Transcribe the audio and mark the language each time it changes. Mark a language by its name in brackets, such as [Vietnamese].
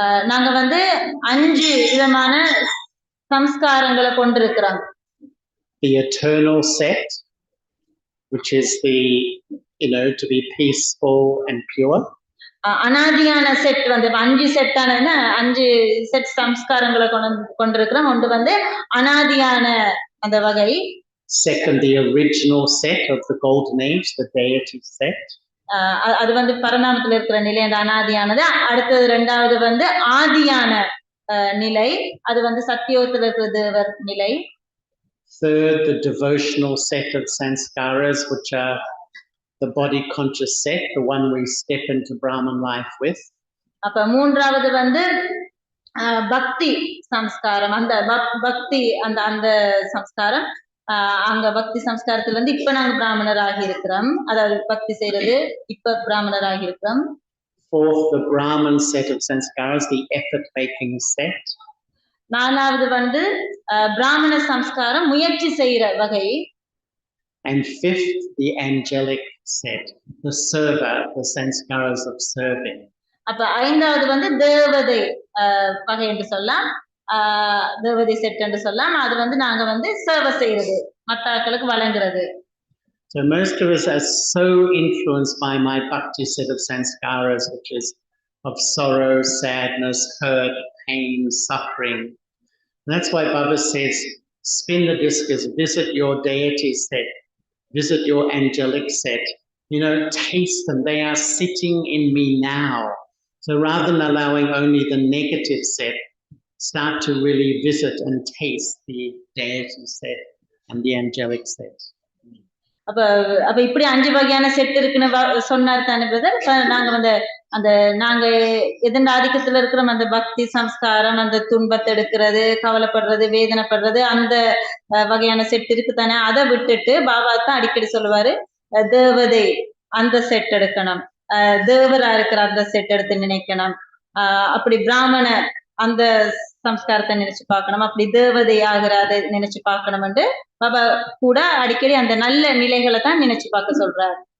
[Tamil] நாங்க வந்து 5 விதமான சம்ஸ்காரங்களை கொண்டிருக்கிறோம். [English] The eternal set, which is the, to be peaceful and pure. [Tamil] அனாதியான செட் வந்து 5 செட்டான 5 செட் சம்ஸ்காரங்களை கொண்டிருக்கிறோம். ஒன்று வந்து அனாதியான அந்த வகை. [English] Second, the original set of the golden age, the deity set. [Tamil] அது வந்து பரநாமத்துல இருக்கிற நிலை, அந்த அனாதியானது. அடுத்தது 2வது வந்து ஆதியான நிலை, அது வந்து சத்தியோகத்துல இருக்கிற தேவர் நிலை. [English] Third, the devotional set of sanskaras, which are the body conscious set, the one we step into Brahman life with. [Tamil] அப்ப 3வது வந்து பக்தி சம்ஸ்காரம், அந்த பக்தி அந்த சம்ஸ்காரம். அங்க பக்தி சம்ஸ்காரத்துல வந்து இப்ப நாங்க பிராமணர் ஆகி இருக்கிறோம், அதாவது பக்தி செய்யறது இப்ப பிராமணர் ஆகி இருக்கிறோம். [English] Fourth, the Brahman set of sanskaras, the effort making set. [Tamil] 4வது வந்து பிராமண சம்ஸ்காரம், முயற்சி செய்யற வகை. [English] And fifth, the angelic set, the server, the sanskaras of serving. [Tamil] அப்ப 5வது வந்து தேவதை வகை என்று சொல்லலாம், தேவதை செட் என்று சொல்லலாம். அது வந்து நாங்க வந்து சேவை செய்யறது, மத்தாக்களுக்கு வழங்குறது. [English] So most of us are so influenced by my bhakti set of sanskaras, which is of sorrow, sadness, hurt, pain, suffering. And that's why Baba says, spin the discus, visit your deity set, visit your angelic set, taste them. They are sitting in me now. So rather than allowing only the negative set, start to really visit and taste the deity set and the angelic set. [Tamil] அப்ப இப்படி 5 வகையான set இருக்குன்னு சொன்னார் தானே brother. நாங்க வந்து நாங்க எதன் ஆதிக்கத்துல இருக்கிறோம், அந்த பக்தி சம்ஸ்காரம், அந்த துன்பத்தை எடுக்கிறது, கவலைப்படுறது, வேதனைப்படுறது, அந்த வகையான செட் இருக்கு தானே. அதை விட்டுட்டு பாபா தான் அடிக்கடி சொல்லுவாரு, தேவதை அந்த செட் எடுக்கணும், தேவரா இருக்கிற அந்த செட் எடுத்து நினைக்கணும், அப்படி பிராமண அந்த சம்ஸ்காரத்தை நினைச்சு பார்க்கணும், அப்படி தேவதை ஆகிற அதை நினைச்சு பார்க்கணும்னு பாபா கூட அடிக்கடி அந்த நல்ல நிலைகளை தான் நினைச்சு பார்க்க சொல்றாரு.